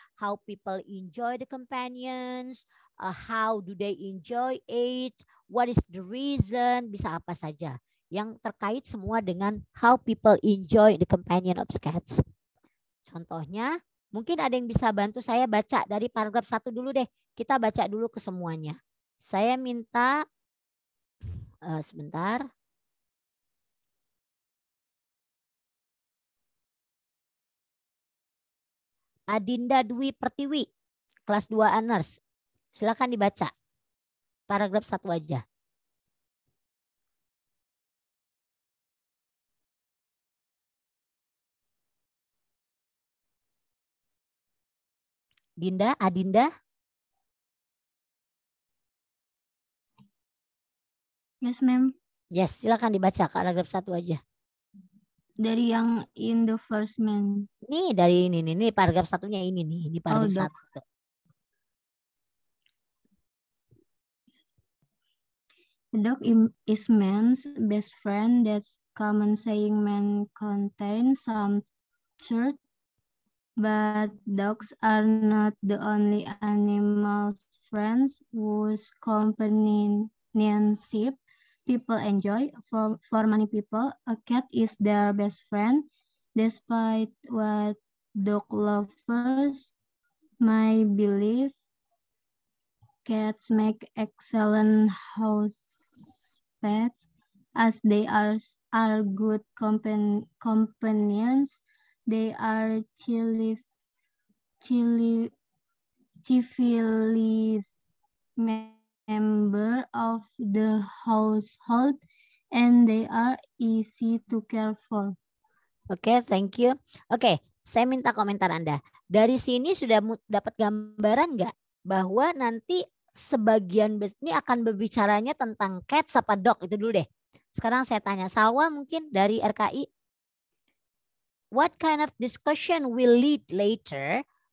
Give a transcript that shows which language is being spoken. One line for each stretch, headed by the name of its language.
English: How people enjoy the companions, how do they enjoy it, what is the reason,
Indonesian: bisa apa saja. Yang terkait semua dengan
English: how people enjoy the companion of cats.
Indonesian: Contohnya, mungkin ada yang bisa bantu saya baca dari paragraf 1 dulu deh. Kita baca dulu ke semuanya. Saya minta, sebentar. Adinda Dwi Pertiwi, kelas 2 honors. Silakan dibaca. Paragraf 1 aja. Adinda.
English: Yes, ma'am.
Indonesian: Yes, silakan dibaca paragraf 1 aja. Dari yang
English: in the first man.
Indonesian: Nih dari ini paragraf 1-nya ini nih, ini paragraf 1.
English: The dog is man's best friend. That's common saying. Man contains some truth, but dogs are not the only animals friends whose companionship people enjoy. For many people, a cat is their best friend, despite what dog lovers may believe. Cats make excellent house pets as they are good companions. They are civilized member of the household and they are easy to care for.
Indonesian: Oke,
English: thank you.
Indonesian: Oke, saya minta komentar Anda. Dari sini sudah dapat gambaran nggak bahwa nanti sebagian ini akan berbicaranya tentang cats apa dog, itu dulu deh. Sekarang saya tanya Salwa mungkin dari RKI.
English: What kind of discussion will lead later?